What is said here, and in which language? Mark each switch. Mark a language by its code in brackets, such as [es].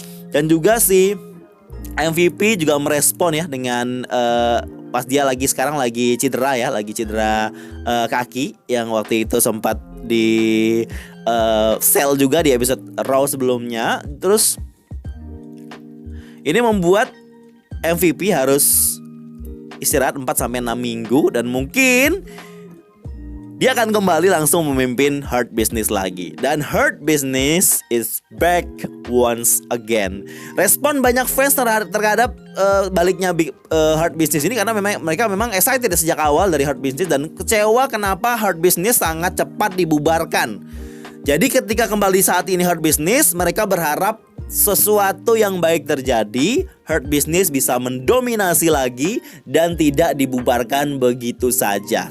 [id] Dan juga si MVP juga merespon ya dengan pas dia sekarang lagi cedera ya, lagi cedera kaki yang waktu itu sempat di sell juga di episode Raw sebelumnya. Terus ini membuat MVP harus istirahat 4-6 minggu dan mungkin dia akan kembali langsung memimpin Hurt Business lagi. Dan [en] Hurt Business is back once again. [id] Respon banyak fans terhadap baliknya Hurt Business ini karena mereka memang excited sejak awal dari Hurt Business dan kecewa kenapa Hurt Business sangat cepat dibubarkan. Jadi ketika kembali saat ini Hurt Business, mereka berharap sesuatu yang baik terjadi, Hurt Business bisa mendominasi lagi dan tidak dibubarkan begitu saja.